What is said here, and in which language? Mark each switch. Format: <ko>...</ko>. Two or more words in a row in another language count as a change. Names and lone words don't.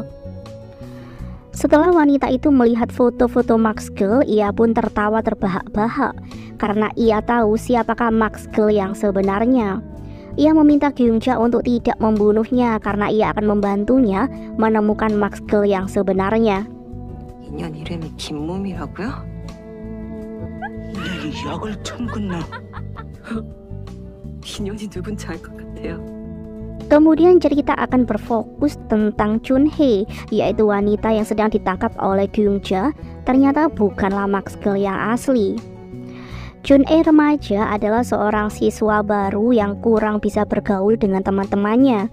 <id>Setelah wanita itu melihat foto-foto Maxgirl, ia pun tertawa terbahak-bahak karena ia tahu siapakah Maxgirl yang sebenarnya. Ia meminta Kyungja untuk tidak membunuhnya karena ia akan membantunya menemukan Maxgirl yang sebenarnya.</id> <ko>인연 이름이 김몸이라고요? 이 약을 처먹었나? 인연이 누군지 알 것 같아요.</ko> <id>Kemudian cerita akan berfokus tentang Chunhye, yaitu wanita yang sedang ditangkap oleh Kyungja. Ternyata bukanlah Maxgirl yang asli. Chunhye remaja adalah seorang siswa baru yang kurang bisa bergaul dengan teman-temannya.</id>